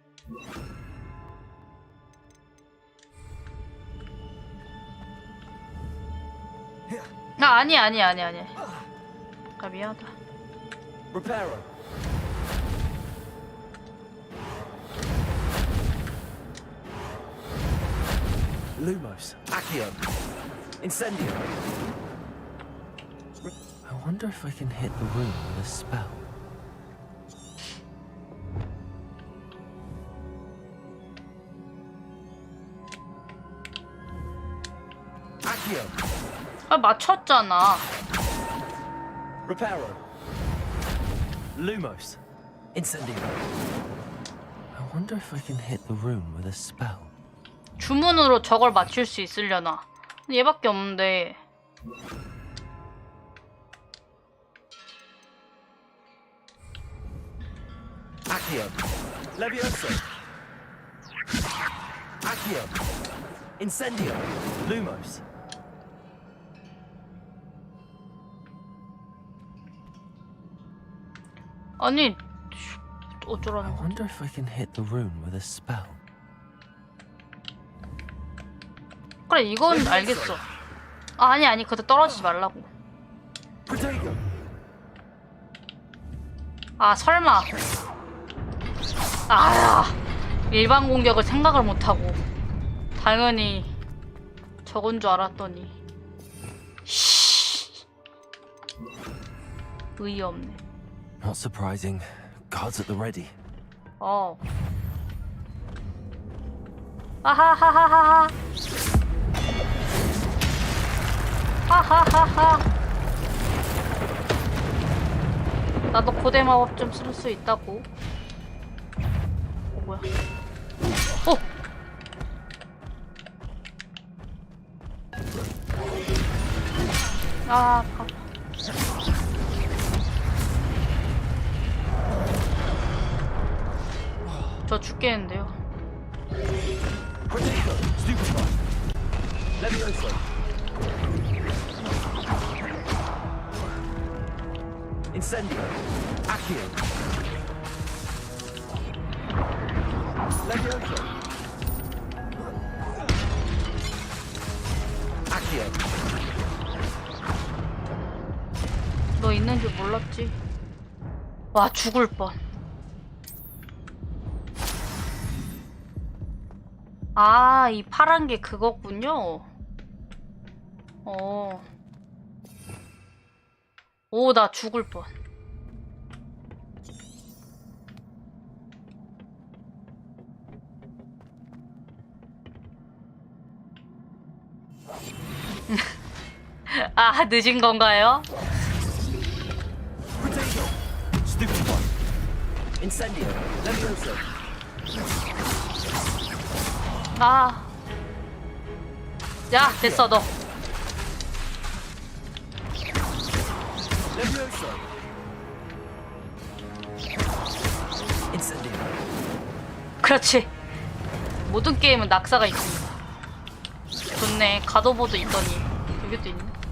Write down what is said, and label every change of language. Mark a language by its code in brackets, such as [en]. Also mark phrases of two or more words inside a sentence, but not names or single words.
[ko] 아니. 아, 미안하다. Reparo. Lumos. Accio. Incendio. [en] I wonder if I can hit the room with a spell. [ko] Accio. 아, 맞췄잖아. Reparo. Lumos. Incendio. [en] I wonder if I can hit the room with a spell. [ko] 주문으로 저걸 맞출 수 있으려나? 얘밖에 없는데. Accio. Levioso. Accio. Incendio. Lumos. 아니, 어쩌라는 [en] I [ko] 거야? [en] wonder if I can hit the room with a spell. [ko] 그래, 이건 알겠어. 아, 아니, 그때 떨어지지 말라고. 아, 설마. 아, 일반 공격을 생각을 못하고 당연히 저건 줄 알았더니 의의 없네. [en] Not surprising. Guards at the ready. [ko] 어. 아하하하하. 하하하하. 나도 고대 마법 좀 쓸 수 있다고. 뭐야? 어. 아, 저 죽겠는데요. Levioso. Incendio. Accio. Levioso. Accio. 너 있는 줄 몰랐지. 와, 죽을 뻔. 아, 이 파란 게 그거군요. 어. 오, 나 죽을 뻔. 아, 늦은 건가요? [en] Stupid one. [ko] Incendio. Levioso. 아. 야, 됐어, 너. Levioso. Incendio. 그렇지. 모든 게임은 낙사가 있습니다. 좋네. 갓오버도 있더니 여기도 있네.